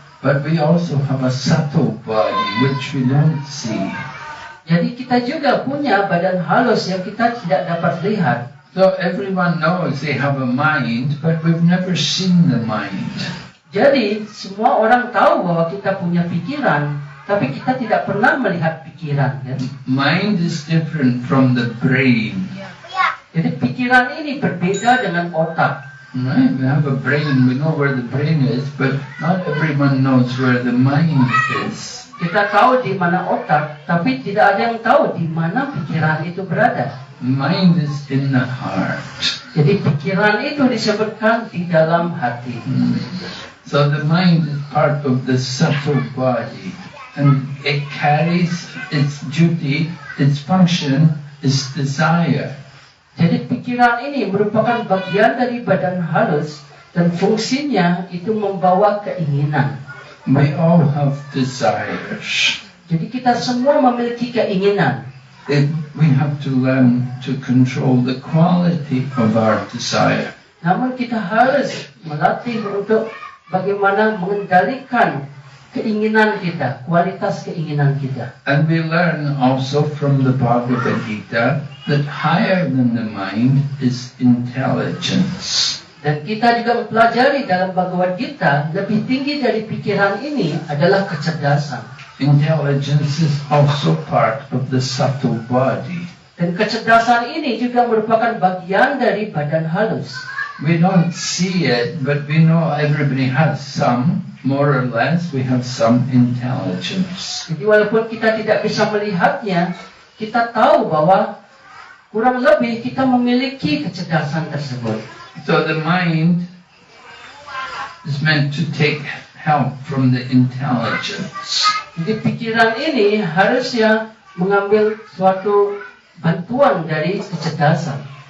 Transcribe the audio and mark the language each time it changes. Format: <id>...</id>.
<en>But we also have a subtle body which we don't see.</en> <id>Jadi kita juga punya badan halus yang kita tidak dapat lihat.</id> <en>So everyone knows they have a mind, but we've never seen the mind.</en> <id>Jadi semua orang tahu bahwa kita punya pikiran, tapi kita tidak pernah melihat pikiran. Kan?</id> <en>Mind is different from the brain.</en> <id>Jadi pikiran ini berbeda dengan otak.</id> <en>Right? We have a brain, we know where the brain is, but not everyone knows where the mind is.</en> <id>Kita tahu di mana otak, tapi tidak ada yang tahu di mana pikiran itu berada.</id> <en>Mind is in the heart.</en> <id>Jadi pikiran itu disebutkan di dalam hati.</id> <en>So the mind is part of the subtle body, and it carries its duty, its function is desire.</en> <id>Jadi pikiran ini merupakan bagian dari badan halus dan fungsinya itu membawa keinginan.</id> <en>We all have desires.</en> <id>Jadi kita semua memiliki keinginan.</id> <en>We have to learn to control the quality of our desire.</en> <id>Namun kita harus melatih untuk bagaimana mengendalikan keinginan kita, kualitas keinginan kita.</id> <en>And we learn also from the Bhagavad Gita that higher than the mind is intelligence.</en> <id>Dan kita juga mempelajari dalam Bhagavad Gita, lebih tinggi dari pikiran ini adalah kecerdasan.</id> <en>Intelligence is also part of the subtle body.</en> <id>Dan kecerdasan ini juga merupakan bagian dari badan halus.</id> <en>We don't see it, but we know everybody has some, more or less, we have some intelligence.</en> <id>Jadi walaupun kita tidak bisa melihatnya, kita tahu bahwa kurang lebih kita memiliki kecerdasan tersebut.</id> <en>So the mind is meant to take help from the intelligence.</en> <id>Jadi pikiran ini harusnya mengambil suatu bantuan dari kecerdasan.</id>